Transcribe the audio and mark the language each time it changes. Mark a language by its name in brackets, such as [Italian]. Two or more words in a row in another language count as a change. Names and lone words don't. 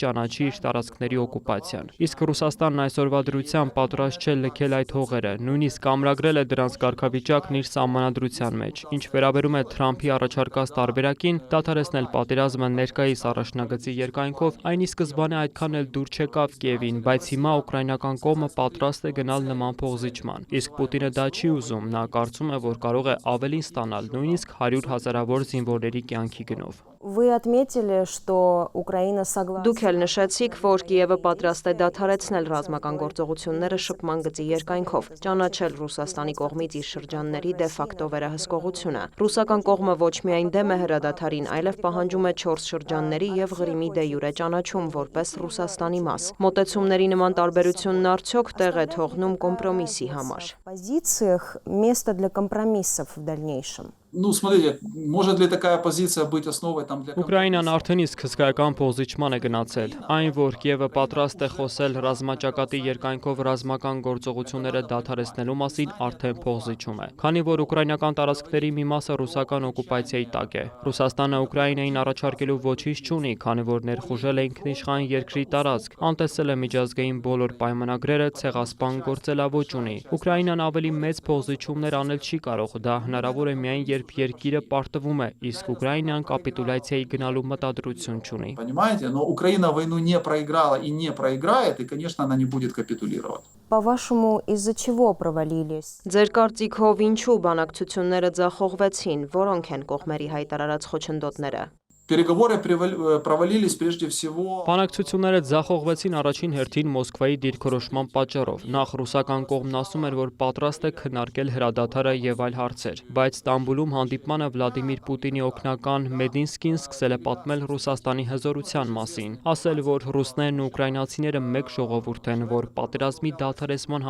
[Armenian] ճանաչի իր տարածքների օկուպացիան։ Իսկ Ռուսաստանն այսօրվա դրությամբ պատրաստ չէ լքել այդ հողերը, նույնիսկ ամրագրել է դրանց կարգավիճակն իր սահմանադրության մեջ։ Ինչ վերաբերում է Թրամփի առաջարկած տարբերակին, դադարեցնել պատերազմը ներկայիս առաջնագծի երկայնքով, այն ի սկզբանե այդքան էլ դուր չեկավ Կիևին, բայց հիմա ուկրաինական կողմը պատրաստ է գնալ նման փոխզիջման։ Իսկ Պուտինը դա չի ուզում, նա կարծում է, որ կարող է ավելին ստանալ, նույնիսկ 100 հազարավոր զինվորների կյանքի գնով։ [Russian] Вы отметили, что Украина согласна. [Armenian] Դուք էլ նշեցիք, որ Կիևը պատրաստ է դադարեցնել ռազմական գործողությունները շփման գծի երկայնքով, ճանաչել Ռուսաստանի կողմից իր շրջանների դե ֆակտո վերահսկողությունը։ Ռուսական կողմը ոչ միայն դեմ է հրադադարին, այլև пահանջում է 4 шրջանների եւ Ղրիմի դե յուրե ճանաչում որպես Ռուսաստանի մաս։ Մոտեցումների նման տարբերությունն արդյոք տեղ է թողնում կոմպրոմիսի համար։ [Russian] Позициях место для компромиссов в дальнейшем. Смотрите, может ли такая позиция быть основой там для [Armenian] Ուկրաինան արդեն իսկ հսկայական փոխզիջման է գնացել։ Այն, որ Կիևը պատրաստ է խոսել ռազմաճակատի երկայնքով ռազմական գործողությունները դադարեցնելու մասին, արդեն փոխզիջում է։ Քանի որ ուկրաինական տարածքների մի մասը ռուսական օկուպացիայի տակ է։ Ռուսաստանը Ուկրաինային առաջարկելու ոչինչ չունի, քանի որ ներխուժել է ինքնիշխան երկրի տարածք, անտեսել է միջազգային բոլոր պայմանագրերը, ցեղասպան գործելավոճ ունի։ Ուկրաինան ավելի մեծ փոխզիջումներ անել չի կարող, դա հնարավոր է միայն երբ երկիրը պարտվում է, իսկ Ուկրաինան կապիտուլյացիայի գնալու մտադրություն չունի։ [Russian] Понимаете, но Украина войну не проиграла и не проиграет, и, конечно, она не будет капитулировать. По-вашему, из-за чего провалились? [Armenian] Ձեր կարծիքով ինչու բանակցությունները ձախողվեցին, որոնք են կողմերի հայտարարած խոչընդոտները։ [Russian] Переговоры провалились прежде всего. [Armenian] Բանակցությունները ձախողվեցին առաջին հերթին Մոսկվայի դիրքորոշման պատճառով։ Նախ ռուսական կողմն ասում էր, որ պատրաստ է քննարկել հրադադարը եւ այլ հարցեր, բայց Ստամբուլում հանդիպմանը Վլադիմիր Պուտինի օգնական Մեդինսկին սկսել է պատմել Ռուսաստանի հզորության մասին, ասել, որ ռուսներն ու ուկրաինացիները մեկ ժողովուրդ են, որ պատերազմի դադարեցման